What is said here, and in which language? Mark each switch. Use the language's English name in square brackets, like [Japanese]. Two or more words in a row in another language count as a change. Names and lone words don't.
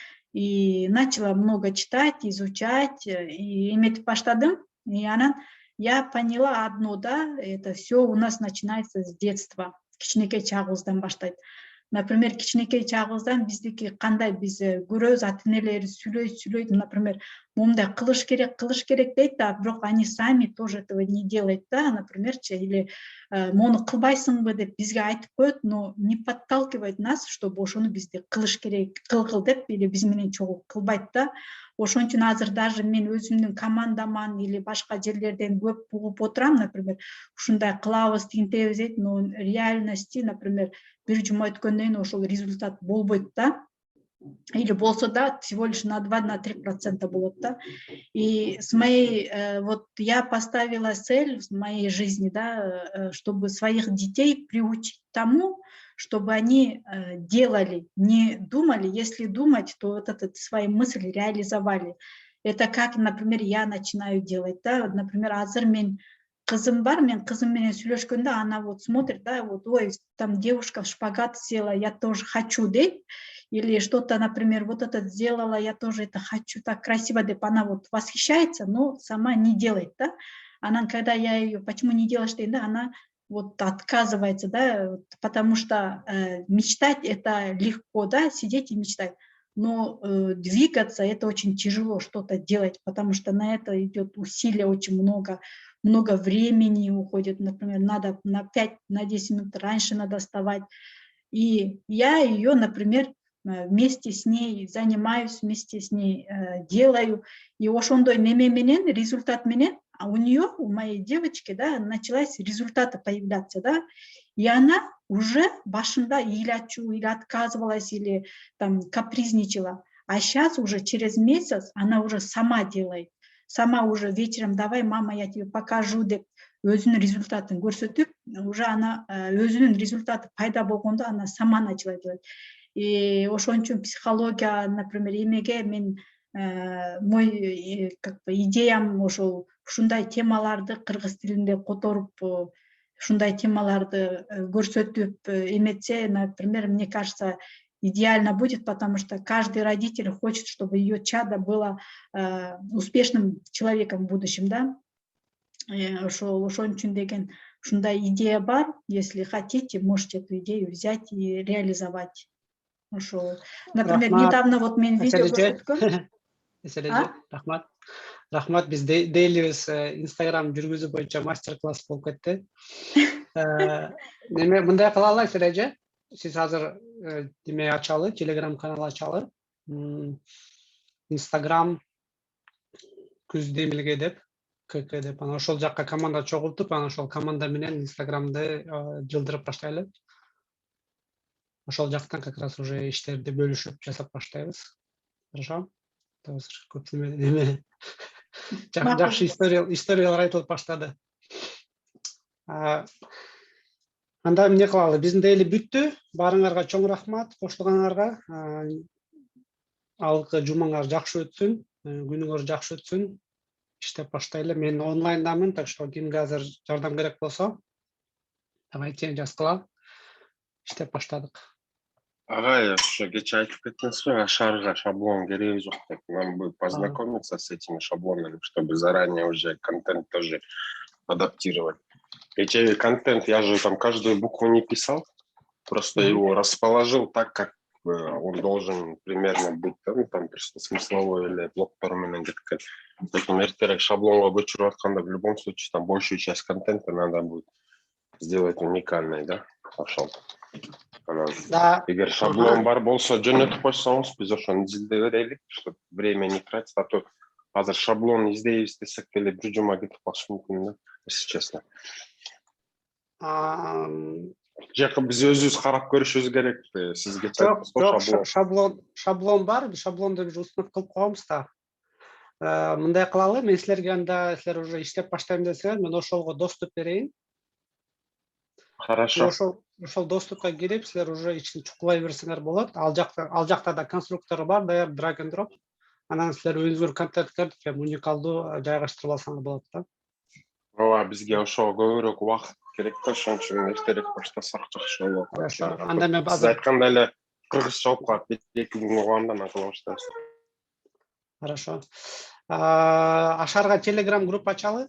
[Russian] И начала много читать, изучать, и иметь баштадым, и я поняла одно, да, это все у нас начинается с детства, [Kyrgyz] кичинекей чагыбыздан баштайт. Например, кичинекей чагыбыздан биздики кандай биз көрөбүз, ата энелер сүйлөйт, например, мындай кылыш керек дейт да, бирок [Russian] они сами тоже этого не делают, да, например, или [Kyrgyz] мону кылбайсыңбы деп бизге айтып коет, [Russian] но не подталкивает нас, чтобы [Kyrgyz] ошону бизде кылыш керек, кылгыл деп, или биз менен чогуу кылбайт да. Ошон үчүн азыр даже мен өзүмдүн командаман или башка жерлерден көп угуп отурам, например, ушундай кылабыз, тинтебиз дейт, [Russian] но реальности, например, [Kyrgyz] бир жума өткөндөн кийин ошол результат болбойт да. Или болсо да, [Russian] всего лишь на 2-3% болот да. И с моей, вот я поставила цель в моей жизни, да, чтобы своих детей приучить тому, чтобы они делали, не думали, если думать, то вот эту свою мысль реализовали. Это как, например, я начинаю делать, да, например, [Kyrgyz] азыр мен кызым бар, мен кызым менен сүйлөшкөндө, [Russian] она вот смотрит, да, вот, ой, там девушка в шпагат села, я тоже хочу, дейт. Или что-то, например, вот это сделала, я тоже это хочу, так красиво, деп, она вот восхищается, но сама не делает, да. Она, когда я ее, почему не делаешь, да, она вот отказывается, да, потому что мечтать это легко, да, сидеть и мечтать, но двигаться это очень тяжело, что-то делать, потому что на это идет усилия очень много времени уходит, например, надо на 5-10 минут раньше надо вставать, и я ее, например, вместе с ней занимаюсь, вместе с ней делаю, и [Kyrgyz] ошондой неме менен, [Russian] результат [Kyrgyz] менен, [Russian] а у нее, у моей девочки, да, началась результаты появляться, да, и она уже башында или отказывалась, или там капризничала, а сейчас уже через месяц она уже сама делает, сама уже вечером, давай, мама, я тебе покажу, [Kyrgyz] деп өзүнүн результатын көрсөтүп, [Russian] уже она [Kyrgyz] өзүнүн результаты пайда болгондо [Russian] она сама начала делать. [Kyrgyz] И ошон үчүн психология, например, эмеге мен [Russian] мой как бы идеям [Kyrgyz] ошол ушундай темаларды кыргыз тилинде которуп, ушундай темаларды көрсөтүп эметсе, [Russian] например, мне кажется, идеально будет, потому что каждый родитель хочет, чтобы ее чадо было успешным человеком в будущем, да. [Kyrgyz] Ошон үчүн деген ушундай идея бар. [Russian] Если хотите, можете эту идею взять и реализовать. [Kyrgyz] Ошо, например, Рахмат, [Russian] недавно вот [Kyrgyz] мен видео Эсележе. көрсөткөм. Эсележе, рахмат. Рахмат, биз дейлибиз Instagram жүргүзүү боюнча мастер-класс болуп кетти. Неме мындай кылалы Эсележе. Сиз азыр неме ачалы, Telegram канал ачалы. Instagram күз демилге деп, КК деп, анан ошол жакка команда чогултуп, анан ошол команда менен Instagramды жылдырып баштайлы. Ошол жактан как раз уже иштерди бөлүшүп жасап баштайбыз. Хорошо? Көп неме. Жакшы историялар айтылып баштады. Анда эмне кылалы? Биздин дейли бүттү. Баарыңарга чоң рахмат кошулганыңарга. Алкы жумаңар жакшы өтсүн, күнүңөр жакшы өтсүн. Иштеп баштайлы. Мен онлайндамын, так что кимге азыр жардам керек болсо, давайте жазгыла. Иштеп баштадык. Агай, ошо кечээ айтып кеттиңиз го, Ашарга шаблон кереги жок деп. [Russian] Нам бы познакомиться с этими шаблонами, чтобы заранее уже контент тоже адаптировать. [Kyrgyz] Кечээ контент, [Russian] я же там каждую букву не писал, просто его расположил так, как он должен примерно быть, там просто смысловой или [Kyrgyz] блоктор менен кеткен. [Russian] Поэтому [Kyrgyz] эртерээк шаблонго көчүрүп атканда [Russian] в любом случае там большую часть контента надо будет сделать уникальной, [Kyrgyz] да? Ошол. Эгер шаблон бар болсо жөнөтүп койсоңуз, биз ошону изилдей берели, [Russian] чтобы время не тратить, а то [Kyrgyz] азыр шаблон издейбиз десек эле бир жума кетип калышы мүмкүн да, [Russian] если честно. [Kyrgyz] Жакы биз өзүбүз карап көрүшүбүз керек, сизге шаблон бар, шаблонду бир установ кылып коебуз да. Мындай кылалы, мен силерге анда силер уже иштеп баштайм десеңер, мен ошолго доступ берейин. [Russian] Хорошо. [Kyrgyz] Ошол доступка кирип, силер уже ичин чукулай берсеңер болот. Ал жакта да конструктору бар, даяр [English] drag and drop. [Kyrgyz] Анан силер өзүңөр контенттерди прям уникалдуу жайгаштырып алсаңар болот да. Ооба, бизге ошого көбүрөөк убакыт керек да, ошон үчүн эртерээк баштасак жакшы болот. Анда мен сиз айткандай эле кыргызча окуп калып, 2 күн окуганда анан кыла баштайбыз. Хорошо. Ашарга Telegram группа ачалы.